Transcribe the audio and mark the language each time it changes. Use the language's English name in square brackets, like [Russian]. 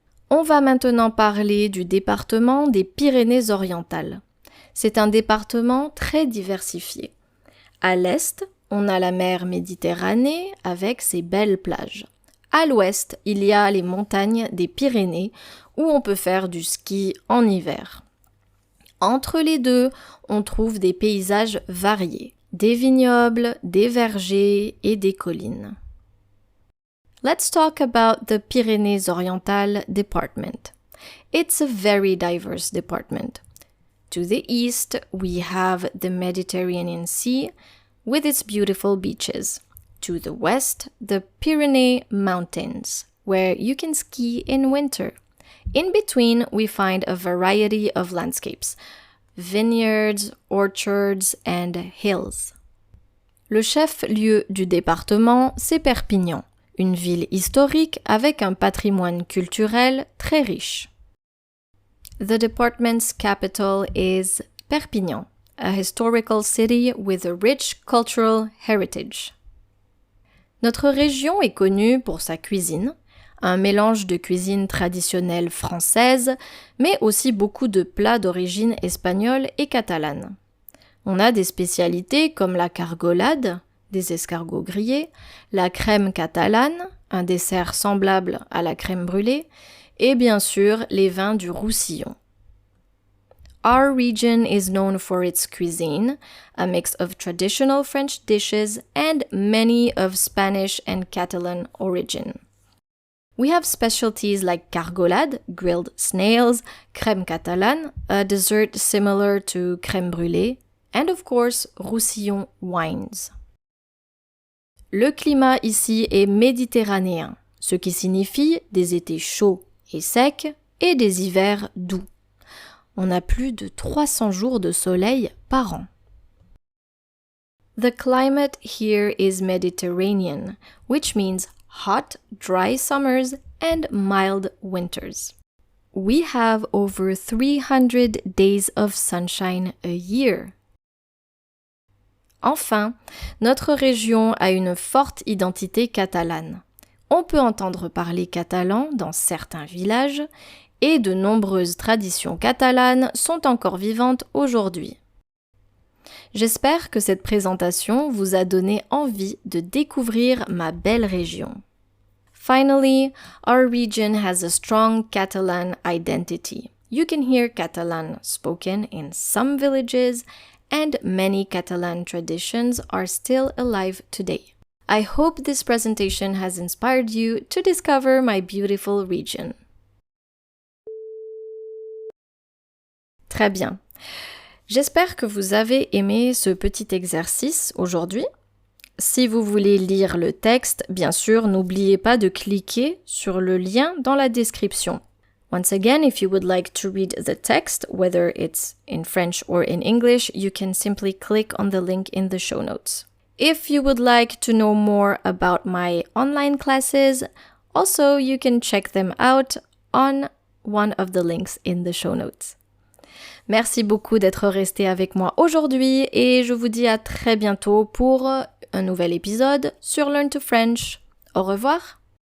[French] On va maintenant parler du département des Pyrénées-Orientales. C'est un département très diversifié. À l'est, on a la mer Méditerranée avec ses belles plages. À l'ouest, il y a les montagnes des Pyrénées où on peut faire du ski en hiver. Entre les deux, on trouve des paysages variés, des vignobles, des vergers et des collines. [English] Let's talk about the Pyrénées-Orientales department. It's a very diverse department. To the east, we have the Mediterranean Sea with its beautiful beaches. To the west, the Pyrenees Mountains, where you can ski in winter. In between, we find a variety of landscapes, vineyards, orchards, and hills. [French] Le chef-lieu du département, c'est Perpignan, une ville historique avec un patrimoine culturel très riche. [English] The department's capital is Perpignan, a historical city with a rich cultural heritage. [French] Notre région est connue pour sa cuisine, un mélange de cuisine traditionnelle française, mais aussi beaucoup de plats d'origine espagnole et catalane. On a des spécialités comme la cargolade, des escargots grillés, la crème catalane, un dessert semblable à la crème brûlée, et bien sûr les vins du Roussillon. [English] Our region is known for its cuisine, a mix of traditional French dishes and many of Spanish and Catalan origin. We have specialties like cargolade, grilled snails, crème catalane, a dessert similar to crème brûlée, and of course, Roussillon wines. [French] Le climat ici est méditerranéen, ce qui signifie des étés chauds et secs et des hivers doux. On a plus de 300 jours de soleil par an. [English] The climate here is Mediterranean, which means hot, dry summers and mild winters. We have over 300 days of sunshine a year. [French] Enfin, notre région a une forte identité catalane. On peut entendre parler catalan dans certains villages et de nombreuses traditions catalanes sont encore vivantes aujourd'hui. J'espère que cette présentation vous a donné envie de découvrir ma belle région. [English] Finally, our region has a strong Catalan identity. You can hear Catalan spoken in some villages, and many Catalan traditions are still alive today. I hope this presentation has inspired you to discover my beautiful region. [French] Très bien. J'espère que vous avez aimé ce petit exercice aujourd'hui. Si vous voulez lire le texte, bien sûr, n'oubliez pas de cliquer sur le lien dans la description. [English] Once again, if you would like to read the text, whether it's in French or in English, you can simply click on the link in the show notes. If you would like to know more about my online classes, also you can check them out on one of the links in the show notes. [French] Merci beaucoup d'être resté avec moi aujourd'hui et je vous dis à très bientôt pour un nouvel épisode sur Learn to French. Au revoir!